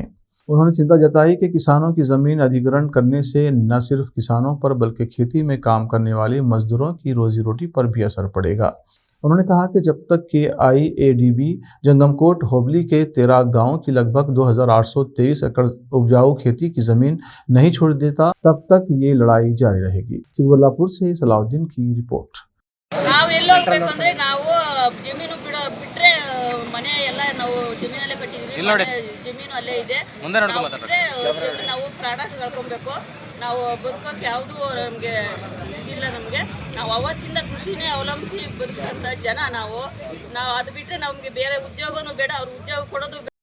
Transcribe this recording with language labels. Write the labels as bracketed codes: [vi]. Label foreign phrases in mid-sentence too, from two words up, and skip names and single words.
[hi] उन्होंने चिंता जताई कि किसानों की जमीन अधिग्रहण करने से न सिर्फ किसानों पर बल्कि खेती में काम करने वाले मजदूरों की रोजी रोटी पर भी असर पड़ेगा। उन्होंने कहा कि जब तक KIADB जंगमकोट होबली के 13 गांवों की लगभग 2823 एकड़ उपजाऊ खेती की जमीन नहीं छोड़ देता, तब तक ये लड़ाई जारी रहेगी। चिकबल्लापुर से सलाउद्दीन की रिपोर्ट। [kn] ಮನೆ ಎಲ್ಲ ನಾವು ಜಮೀನಲ್ಲೇ ಕಟ್ಟಿದ್ವಿ, ಜಮೀನು ಅಲ್ಲೇ ಇದೆ. ನಾವು ಪ್ರಾಣ ಕಳ್ಕೊಬೇಕು, ನಾವು ಬದುಕೋಕೆ ಯಾವುದು ನಮಗೆ ಇದಿಲ್ಲ. ನಾವು ಅವತ್ತಿಂದ ಕೃಷಿನೇ ಅವಲಂಬಿಸಿ ಬದುಕಂತ ಜನ ನಾವು ಅದು ಬಿಟ್ಟರೆ ನಮಗೆ ಬೇರೆ ಉದ್ಯೋಗನೂ ಬೇಡ, ಅವ್ರು ಉದ್ಯೋಗ ಕೊಡೋದು ಬೇಡ.